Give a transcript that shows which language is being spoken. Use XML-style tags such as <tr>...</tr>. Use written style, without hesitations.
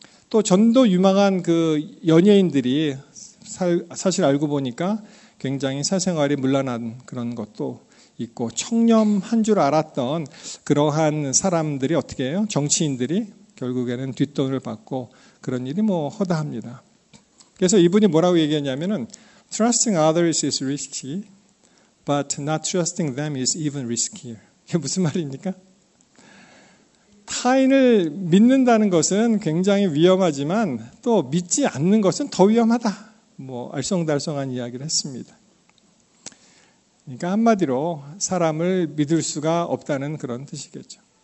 <ko>또 전도 유망한 그 연예인들이 사실 알고 보니까 굉장히 사생활이 문란한 그런 것도 있고, 청렴한 줄 알았던 그러한 사람들이 어떻게 해요? 정치인들이 결국에는 뒷돈을 받고 그런 일이 허다합니다. 그래서 이분이 뭐라고 얘기했냐면은</ko> <en>Trusting others is risky, but not trusting them is even riskier.</en> <ko>이게 무슨 말입니까? 타인을 믿는다는 것은 굉장히 위험하지만 또 믿지 않는 것은 더 위험하다. 알쏭달쏭한 이야기를 했습니다. 그러니까 한마디로 사람을 믿을 수가 없다는 그런 뜻이겠죠.</ko>